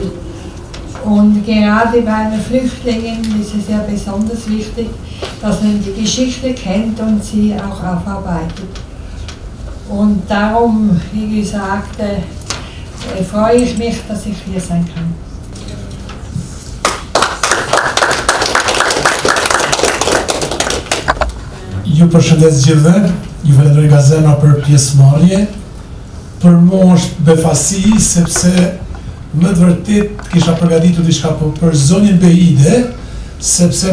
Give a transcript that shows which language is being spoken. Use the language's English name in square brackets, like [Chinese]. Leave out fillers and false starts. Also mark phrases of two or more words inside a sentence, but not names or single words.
[German] Und gerade bei den Flüchtlingen ist es ja besonders wichtig, dass man die Geschichte kennt und sie auch aufarbeitet. Und darum, wie gesagt, freue ich mich, dass ich hier sein kann. [Albanian] Ju përshëndes gjithëve, ju falenderoj Gazena për pjesëmarrje. Për mua është befasi sepse më të vërtet kisha përgatitur diçka për zonjën Behide, sepse